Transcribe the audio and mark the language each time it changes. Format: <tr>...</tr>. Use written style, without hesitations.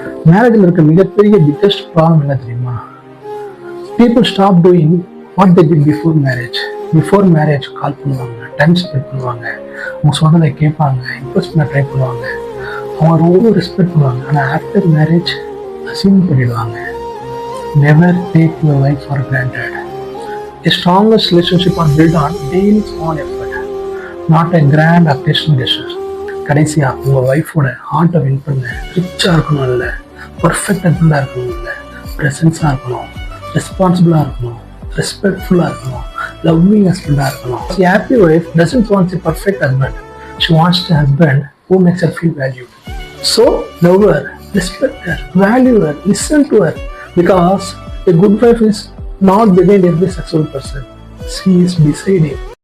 <en>மேரேஜில்</en> <ta>இருக்க மிகப்பெரிய</ta> <en>biggest problem</en> <ta>என்ன தெரியுமா?</ta> <en>People stop doing what they did before marriage.</en> <ta>Before marriage கால் பண்ணுவாங்க, டைம் ஸ்பெண்ட் பண்ணுவாங்க, அவங்க சொன்னதை கேட்பாங்க, இம்ப்ரெஸ் பண்ண ட்ரை பண்ணுவாங்க, அவங்க ரொம்ப ரெஸ்பெக்ட் பண்ணுவாங்க. ஆனால் ஆஃப்டர் மேரேஜ் அசியூம் பண்ணிடுவாங்க.</ta> <en>Never take your life for granted. A strongest relationship are built on daily small effort, not a grand occasional gesture.</en> <ta>கடைசியா உங்க ஒய்ஃபோட ஹார்ட்டை வின் பண்ண ரிச்சா இருக்கணும் இல்லை, பர்ஃபெக்ட் ஹஸ்பண்டா இருக்கணும் இல்லை, ப்ரெசன்ஸா இருக்கணும், ரெஸ்பான்சிபிளா இருக்கணும், ரெஸ்பெக்ட்ஃபுல்லா இருக்கணும், லவ்விங் ஹஸ்பண்டா இருக்கணும்.</ta> <en>A happy wife doesn't want a perfect husband. She wants a husband who makes her feel valued. So love her, respect her, value her, listen to her, because a good wife is not behind every successful person. She is beside him.</en>